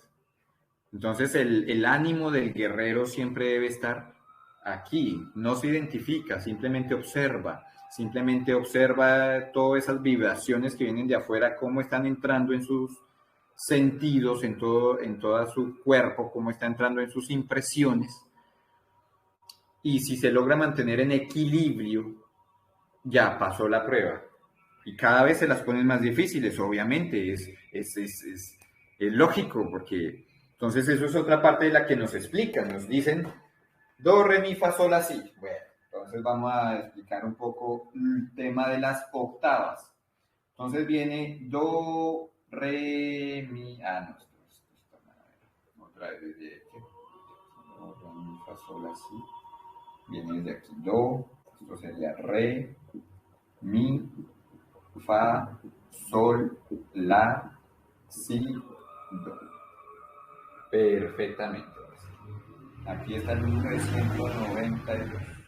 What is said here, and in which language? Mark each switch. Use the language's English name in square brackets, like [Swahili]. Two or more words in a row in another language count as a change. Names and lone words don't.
[Spanish] Entonces el ánimo del guerrero siempre debe estar aquí, no se identifica, simplemente observa todas esas vibraciones que vienen de afuera, cómo están entrando en sus sentidos, en todo su cuerpo, cómo está entrando en sus impresiones. Y si se logra mantener en equilibrio, ya pasó la prueba. Y cada vez se las ponen más difíciles, obviamente, es lógico, porque entonces eso es otra parte de la que nos explican, nos dicen do, re, mi, fa, sol, la, si. Bueno, entonces vamos a explicar un poco el tema de las octavas. Entonces viene do, re, mi, no, otra vez desde aquí. Do, re, mi, fa, sol, la, si. Viene desde aquí, do, esto sería re, mi, fa, sol, la, si, do. Perfectamente. Aquí está el 392.